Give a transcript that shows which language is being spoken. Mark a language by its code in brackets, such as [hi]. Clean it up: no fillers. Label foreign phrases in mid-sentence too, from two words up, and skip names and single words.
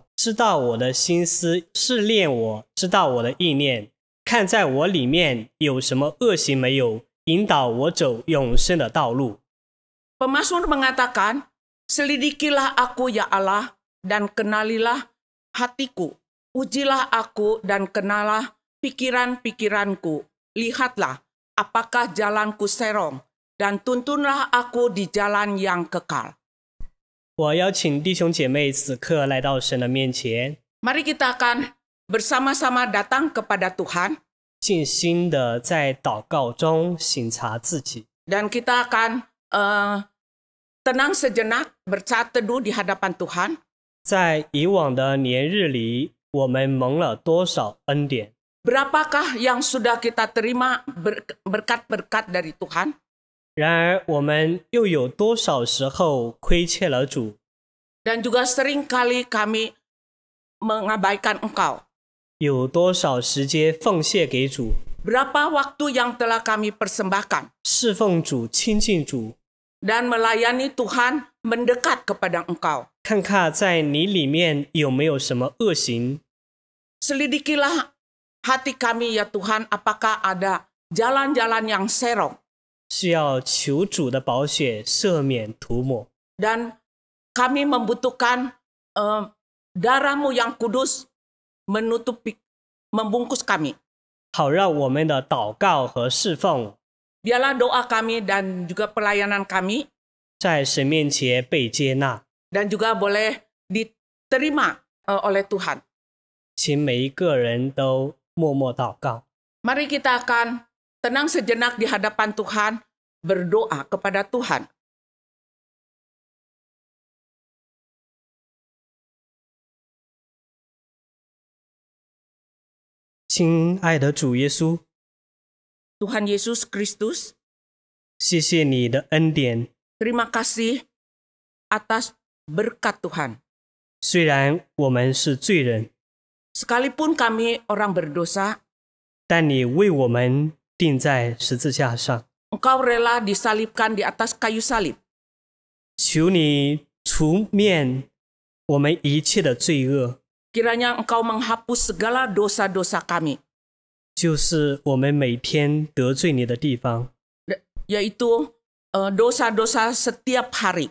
[zh] 知道我的心思，试炼我，知道我的意念，看在我里面有什么恶行没有，引导我走永生的道路。” [id] Pemazmur mengatakan, selidikilah aku ya Allah dan kenalilah hatiku. Ujilah aku dan kenalah pikiran-pikiranku. Lihatlah apakah jalanku serong dan tuntunlah aku di jalan yang kekal. [zh] 我邀请弟兄姐妹此刻来到神的面前， [id] Mari kita akan bersama-sama datang kepada Tuhan [zh] 静心的在祷告中省察自己， [id] dan kita akan tenang sejenak bersaat teduh di hadapan Tuhan. [zh] 在以往的年日里，我们蒙了多少恩典？ [id] Berapakah yang sudah kita terima berkat-berkat dari Tuhan? [zh] 然而，我们又有多少时候亏欠了主？ [id] Dan juga sering kali kami mengabaikan Engkau. [zh] 有多少时间奉献给主？ [id] Berapa waktu yang telah kami persembahkan [zh] 侍奉主、亲近主， [id] dan melayani Tuhan mendekat kepada Engkau. [zh] 看看在你里面有没有什么恶行？ [id] Selidikilah hati kami ya Tuhan, apakah ada jalan-jalan yang serong. [zh] 需要求主的宝血赦免涂抹。 [id] Dan kami membutuhkan darah-Mu yang kudus membungkus kami. [zh] 好让我们的祷告和侍奉 [id] Biarlah doa kami dan juga pelayanan kami [zh] 在神面前被接纳。 [id] dan juga boleh diterima oleh Tuhan. [zh] 请每一个人都默默祷告。 [id] Mari kita akan tenang sejenak di hadapan Tuhan, berdoa kepada Tuhan. [zh] 亲爱的主耶稣， [id] Tuhan Yesus Kristus, [zh] 谢谢你的恩典。 [id] terima kasih atas berkat Tuhan. [zh] 虽然我们是罪人， [id] Sekalipun kami orang berdosa, [zh] 但你为我们钉在十字架上。 [id] Engkau rela disalibkan di atas kayu salib. [zh] 求你除免我们一切的罪恶， [id] Kiranya Engkau menghapus segala dosa-dosa kami, [zh] 就是我们每天得罪你的地方。 [id] yaitu dosa-dosa setiap hari.